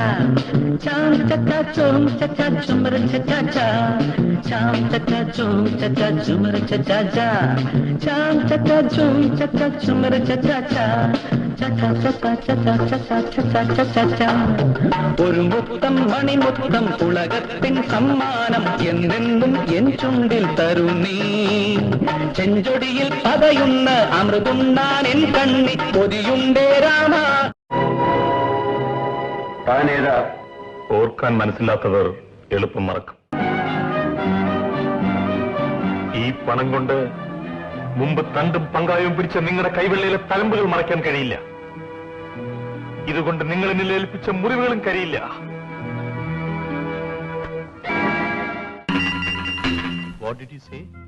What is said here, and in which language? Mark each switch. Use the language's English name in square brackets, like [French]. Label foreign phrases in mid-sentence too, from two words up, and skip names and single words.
[Malayalam] Chum cha cha chum cha cha chumar cha cha cha. Chum cha cha chum cha cha chumar cha cha cha. Chum cha cha chum cha cha chumar cha cha cha. Cha cha cha cha cha cha cha cha cha cha cha. ഒരു മുത്തം മണിമുത്തം ഉലകത്തിൻ സമ്മാനം എന്നെന്നും എൻ ചുണ്ടിൽ തരുന്നീ ചെഞ്ചൊടിയിൽ പതയുന്ന അമൃതുണ്ണാൻ എൻ കണ്ണി പൊതിയുണ്ടേ രാമ. താനേതാ? ഓർക്കാൻ മനസ്സിലാത്തവർ എളുപ്പം മറക്കും. ഈ പണം കൊണ്ട് മുമ്പ് തണ്ടും പങ്കായവും പിടിച്ച നിങ്ങളുടെ കൈവെള്ളയിലെ തലമ്പുകൾ മറയ്ക്കാൻ കഴിയില്ല. ഇതുകൊണ്ട് നിങ്ങൾ എന്നിൽ ഏൽപ്പിച്ച മുറിവുകളും കരിയില്ല. [English] What did you say?